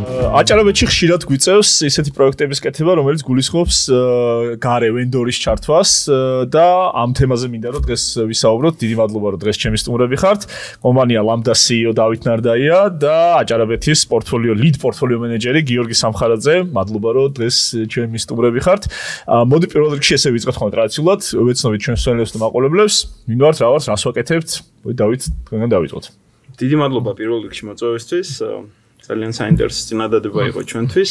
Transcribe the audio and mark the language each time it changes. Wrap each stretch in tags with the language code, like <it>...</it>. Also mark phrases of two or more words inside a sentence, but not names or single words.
<ka>აჭარაბეთში ხშირად გვიწევს ისეთი პროექტების კეთება, რომელიც გულისხმობს გარე ვენდორის ჩართვას და ამ თემაზე მინდა რომ დღეს ვისაუბროთ. დიდი მადლობა რომ დღეს ჩემი სტუმრები ხართ. კომპანია Lambda CEO დავით ნარდაია და აჭარაბეთის</ka> <en>lead portfolio manager</en> <ka>გიორგი სამხარაძე. მადლობა რომ დღეს ჩემი სტუმრები ხართ. მოდი პირველ რიგში ესე ვიწყოთ ხოლმე ტრადიციულად, ვეცნობით ჩვენს მსმენელებს და მაყურებლებს, ვინ ვართ, რა ვართ, რას ვაკეთებთ. მოდი დავით, თქვენგან დავიწყოთ. დიდი მადლობა პირველ რიგში მოწვევისთვის. ძალიან საინტერესო წინადადება იყო ჩვენთვის.</ka>